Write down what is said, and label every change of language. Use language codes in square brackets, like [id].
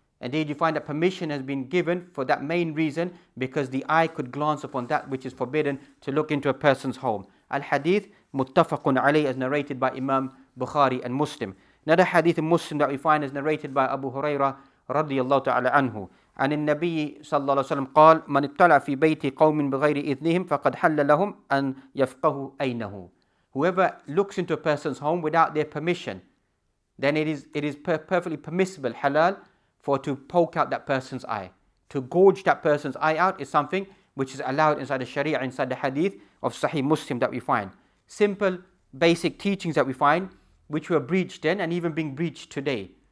[en] Indeed, you find that permission has been given for that main reason, because the eye could glance upon that which is forbidden, to look into a person's home. Al-Hadith muttafaqun alayh, as narrated by Imam Bukhari and Muslim. Another hadith in Muslim that we find is narrated by Abu Hurairah radiyallahu ta'ala anhu. And in Nabi sallallahu alayhi wa sallam [ar] قال من اطلع في بيت قوم بغير إذنهم فقد حل لهم أن يفقهوا أينه. [en] Whoever looks into a person's home without their permission, then it is perfectly permissible, halal, for to poke out that person's eye. To gouge that person's eye out is something which is allowed inside the Sharia, inside the hadith of Sahih Muslim that we find. Simple, basic teachings that we find, which were breached then and even being breached today.